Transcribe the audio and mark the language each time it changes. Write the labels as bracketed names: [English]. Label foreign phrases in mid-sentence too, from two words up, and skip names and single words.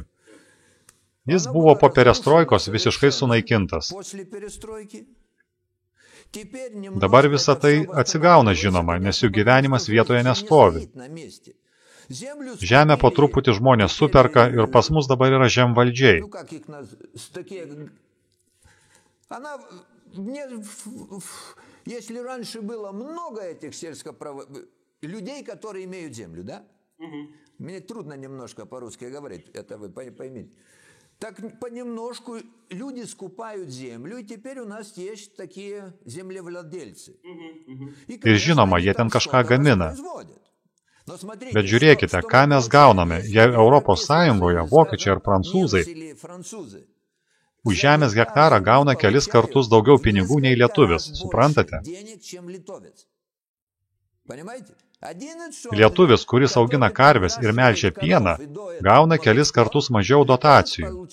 [Lithuanian] Jis buvo po perestroikos visiškai sunaikintas. Dabar visa tai atsigauna, žinoma, nes jų gyvenimas vietoje nestovi. Žemę po truputį žmonės superka ir pas mus dabar yra žemvaldžiai. [Russian] Если раньше было много этих людей, которые имеют землю, да? Мне трудно немножко по-русски говорить, это вы поймите. Так понемножку люди скупают землю, и теперь у нас есть такие землевладельцы. [Lithuanian] Ir žinoma, jie ten kažką gamina. Bet žiūrėkite, ką mes gauname, jei Europos Sąjungoje vokiečiai ar prancūzai už žemės hektarą gauna kelis kartus daugiau pinigų nei lietuvis, suprantate? Lietuvis, kuris augina karves ir melžia pieną, gauna kelis kartus mažiau dotacijų.